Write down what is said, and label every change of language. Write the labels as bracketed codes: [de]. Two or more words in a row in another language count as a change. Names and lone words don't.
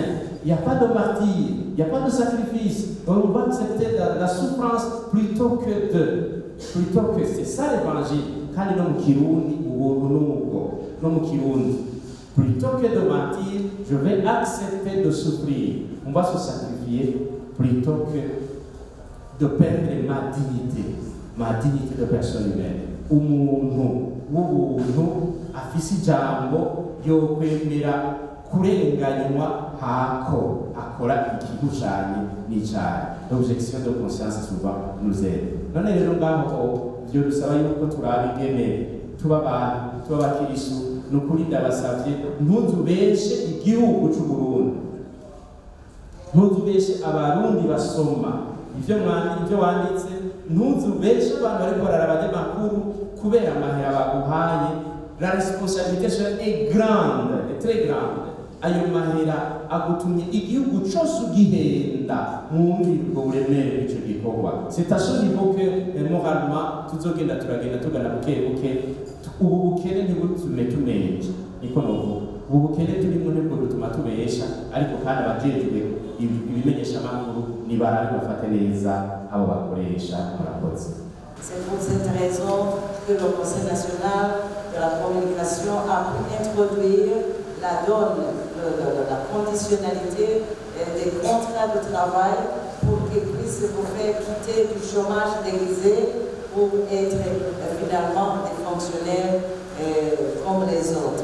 [fr] Il n'y a pas de martyr, il n'y a pas de sacrifice. On va accepter la souffrance plutôt que c'est ça l'évangile. Plutôt que de mentir, je vais accepter de souffrir. On va se sacrifier plutôt que de perdre ma dignité de personne humaine. [rn] Afisi jambo yo kwemera kurenganywa hako akora ikigushanye n'icyaha. [fr] L'objection de conscience souvent nous aide. [rn] None rero ngaho byo dusaba yuko turabigeme tuba abakirisu nukuri ndabasabye ntuzubeshe igihugu cy'u Burundi, ntuzubeshe abarundi basoma ibyo wanditse, ntuzubeshe abantu bariko bararaba abanyamakuru kubera amahera baguhaye. [fr] La responsabilité est grande, est très grande. [rn] Ayo mahera agutumye igihugu cyose ugihenda mwumvi ubwo buremere bw'icyo gikorwa. [fr] C'est à ce niveau que moralement [rn] tuzogenda turagenda tugana buke ubu bukene ntibutume tunesha, niko novuga. Ubu bukene turimo nibwo butuma tubesha, ariko kandi abajejwe ibimenyeshamakuru nibarabe bafate neza abo bakoresha. Murakoze. [fr] C'est pour cette raison que le Conseil national de la communication a pu introduire la donne, la conditionnalité des contrats de travail pour qu'ils puissent vous faire quitter du chômage déguisé pour être finalement des fonctionnaires comme les autres.